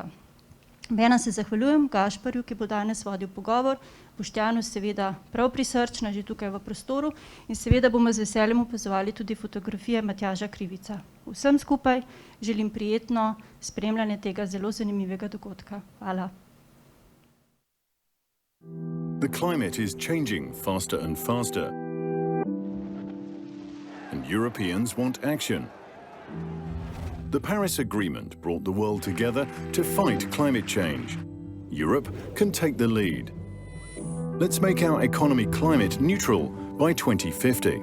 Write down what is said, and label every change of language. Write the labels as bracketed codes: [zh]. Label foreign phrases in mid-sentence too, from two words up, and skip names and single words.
[sl] Obenem se zahvaljujem Gašperju, ki bo danes vodil pogovor, Boštjanu seveda prav prisrčna, že tukaj v prostoru in seveda bomo z veseljem opazovali tudi fotografije Matjaža Krivica. Vsem skupaj želim prijetno spremljanje tega zelo zanimivega dogodka. Hvala. [en] The climate is changing faster and faster, and Europeans want action. The Paris Agreement brought the world together to fight climate change. Europe can take the lead. Let's make our economy climate neutral by 2050.